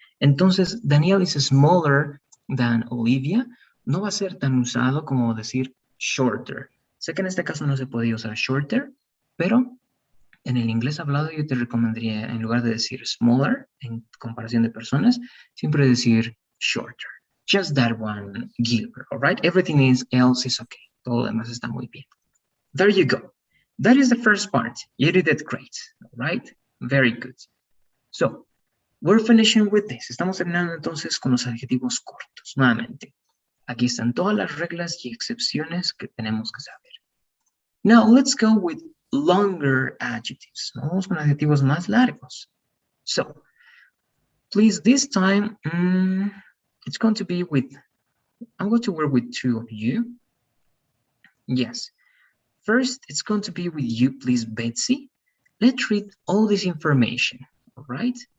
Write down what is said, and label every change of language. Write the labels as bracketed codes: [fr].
[es] Entonces, [en] Daniel is smaller than Olivia, [es] no va a ser tan usado como decir shorter. Sé que en este caso no se podía usar shorter, pero en el inglés hablado yo te recomendaría, en lugar de decir smaller, en comparación de personas, siempre decir shorter. [en] Just that one, Gilbert, all right? Everything else is okay. [es] Todo lo demás está muy bien. [en] There you go. That is the first part. You did it great, all right? Very good. So, we're finishing with this. [es] Estamos terminando entonces con los adjetivos cortos. Nuevamente, aquí están todas las reglas y excepciones que tenemos que saber. [en] Now, let's go with longer adjectives. [es] Vamos con adjetivos más largos. [en] So, please, this time, it's going to be with, I'm going to work with two of you. Yes. First, it's going to be with you, please, Betsy. Let's read all this information, all right?